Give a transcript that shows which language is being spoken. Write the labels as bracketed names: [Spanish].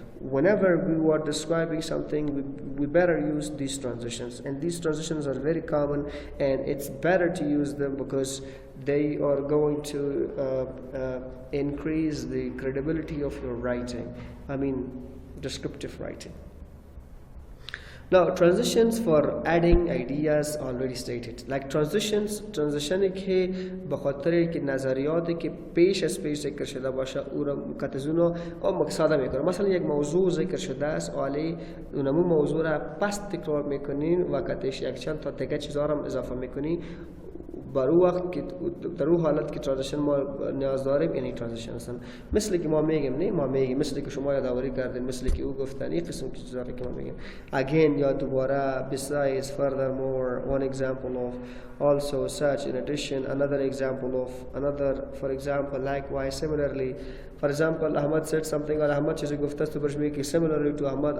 [English] Whenever we are describing something, we better use these transitions, and these transitions are very common, and it's better to use them because they are going to increase the credibility of your writing, I mean descriptive writing. Now transitions for adding ideas already stated, like [Persian] transition که به خاطر که نظریاتی که پیش از پیش ذکر شده باشه او را کاتزونو او مقصد میکنه. مثلا یک موضوع ذکر شده است عالی اونمو موضوع را پس تکرار میکنین و کاتش یک چند تا دیگه چیزا را اضافه میکنی بر او وقت که در او حالت که ترانزیشن ما نیاز داریم یعنی ترانزیشن هستن. مثل که ما میگیم نه ما میگیم مثل که شما یادآوری کردین مثل که او گفتن این قسم چیزا که ما میگیم again یا دوباره [English] besides, furthermore, one example of, also, such, in addition, another example of, another, for example, likewise, similarly. For example, Ahmad said something or Ahmad [Persian] چیزی گفته است تو برش میگی [English] similarly to Ahmad.